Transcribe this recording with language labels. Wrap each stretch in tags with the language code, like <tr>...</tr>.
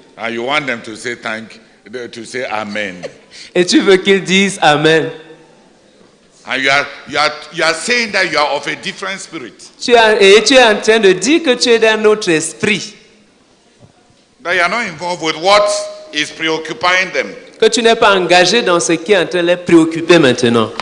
<en>and you want them to say say amen.</en> <fr>et tu veux qu'ils disent Amen,</fr> <en>And you are saying that you are of a different spirit.</en> <fr>tu es en train de dire que tu es d'un autre esprit,</fr> <en>That you are not involved with what is preoccupying them.</en> <fr>que tu n'es pas engagé dans ce qui est en train de les préoccuper maintenant.</fr>